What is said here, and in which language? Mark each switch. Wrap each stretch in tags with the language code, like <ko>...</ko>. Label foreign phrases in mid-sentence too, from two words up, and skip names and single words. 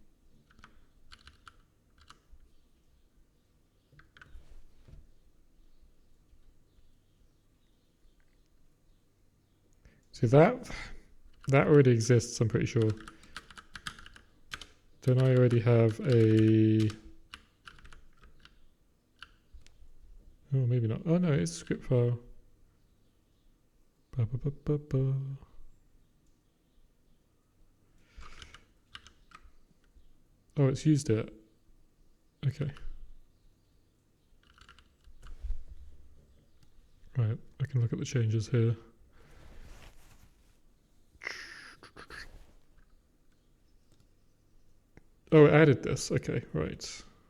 <en>So that already exists, I'm pretty sure. Don't I already have a... Oh, maybe not. Oh no, it's a script file. Ba, ba, ba, ba, ba. Oh, it's used it. Okay. Right, I can look at the changes here. Oh, it added this. Okay, right.</en>